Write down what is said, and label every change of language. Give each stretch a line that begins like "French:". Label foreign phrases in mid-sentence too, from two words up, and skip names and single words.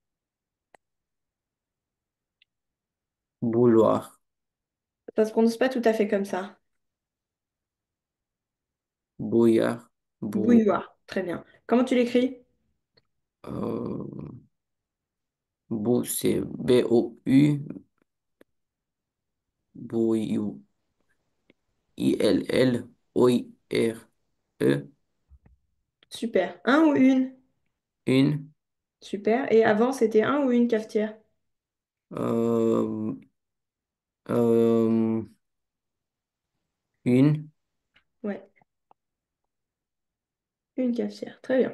French: bouloir Ça se prononce pas tout à fait comme ça. bouillard bou Bouilloire. Très bien. Comment tu l'écris? euh, bou c'est B-O-U bouillou I-L-L-O-I-R-E Super. Un ou une? une Super. Et avant, c'était un ou une cafetière? euh, euh, une Ouais, une cafetière. Très bien.